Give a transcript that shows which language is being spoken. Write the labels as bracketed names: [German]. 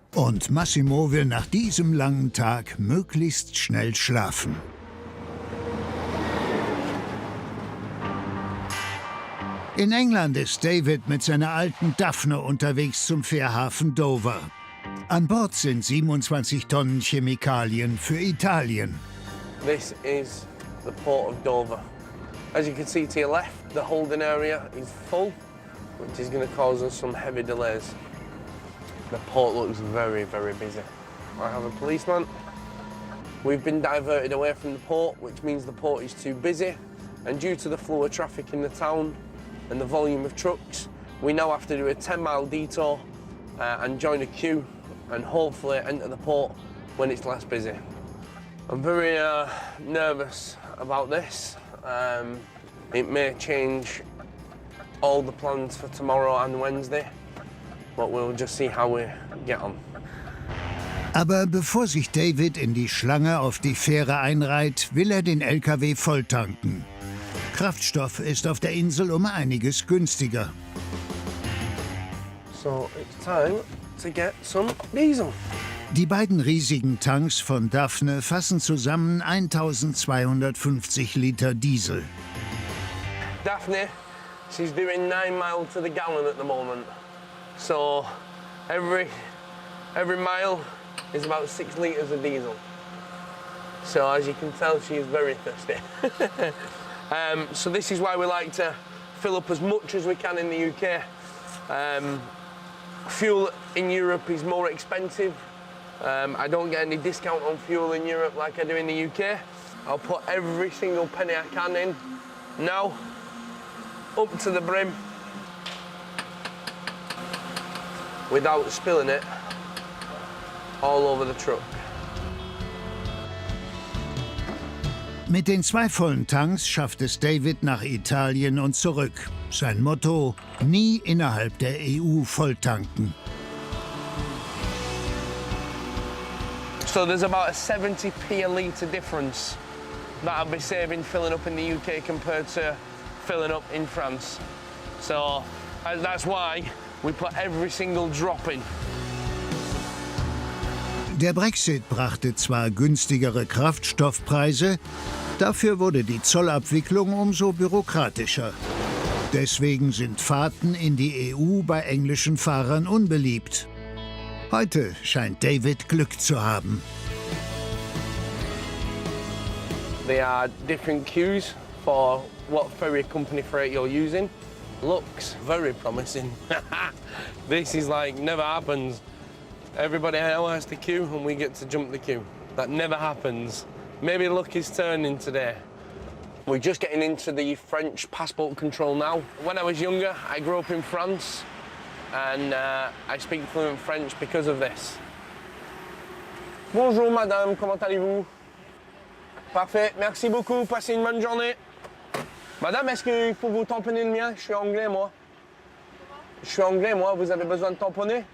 [German] Und Massimo will nach diesem langen Tag möglichst schnell schlafen. In England ist David mit seiner alten Daphne unterwegs zum Fährhafen Dover. An Bord sind 27 Tonnen Chemikalien für Italien. [English] This is the port of Dover. As you can see to your left, the holding area is full, which is going to cause us some heavy delays. The port looks very, very busy. I have a policeman. We've been diverted away from the port, which means the port is too busy. And due to the flow of traffic in the town and the volume of trucks, we now have to do a 10-mile detour and join a queue and hopefully enter the port when it's less busy. I'm very nervous about this. It may change all the plans for tomorrow and Wednesday, but we'll just see how we get on. [German] Aber bevor sich David in die Schlange auf die Fähre einreiht, will er den LKW volltanken. Kraftstoff ist auf der Insel um einiges günstiger. [English] So it's time to get some diesel. [German] Die beiden riesigen Tanks von Daphne fassen zusammen 1250 Liter Diesel. [English] Daphne, she's doing 9 miles to the gallon at the moment. So every mile is about 6 litres of diesel. So as you can tell, she is very thirsty. So this is why we like to fill up as much as we can in the UK. Fuel in Europe is more expensive. I don't get any discount on fuel in Europe like I do in the UK. I'll put every single penny I can in now, up to the brim, without spilling it all over the truck. [German] Mit den 2 vollen Tanks schafft es David nach Italien und zurück. Sein Motto: nie innerhalb der EU volltanken. [English] So there's about a 70p a litre difference that I'll be saving filling up in the UK compared to filling up in France. So that's why we put every single drop in. [German] Der Brexit brachte zwar günstigere Kraftstoffpreise, dafür wurde die Zollabwicklung umso bürokratischer. Deswegen sind Fahrten in die EU bei englischen Fahrern unbeliebt. Heute scheint David Glück zu haben. [English] There are different queues for what ferry company freight you're using. Looks very promising. This is like never happens. Everybody now has to queue and we get to jump the queue. That never happens. Maybe luck is turning today. We're just getting into the French passport control now. When I was younger, I grew up in France and I speak fluent French because of this. [French] Bonjour madame, comment allez-vous? Parfait, merci beaucoup, passez une bonne journée. Madame, est-ce qu'il faut vous tamponner le mien? Je suis anglais moi. Je suis anglais moi, vous avez besoin de tamponner?